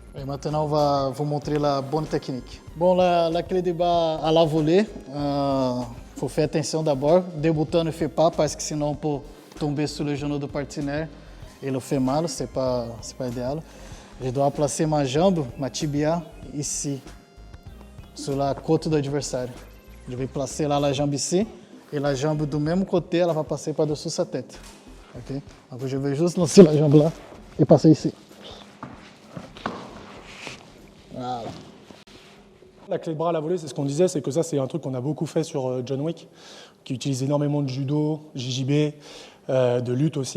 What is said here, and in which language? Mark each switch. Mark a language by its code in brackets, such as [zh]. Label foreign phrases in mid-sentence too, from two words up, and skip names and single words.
[fr] Et maintenant on va vous montrer la bonne technique. Bon, la clé de bras à la volée, faut faire attention d'abord. Débutant ne fait pas parce que sinon on peut tomber sur le genou du partenaire et le fait mal, c'est pas idéal. Je dois placer ma jambe, ma tibia, ici, sur la côte [pt] do adversário. [fr] Je vais placer là la jambe ici, et la jambe [pt] do mesmo [fr] côté, [pt] ela vai [fr] passer par-dessus sa tête. Ok? Donc je vais juste lancer la jambe là et passer ici. Voilà. La clé de bras à la volée, c'est ce qu'on disait, c'est que ça c'est un truc qu'on a beaucoup fait sur John Wick, qui utilise énormément de judo, JJB, de lutte aussi.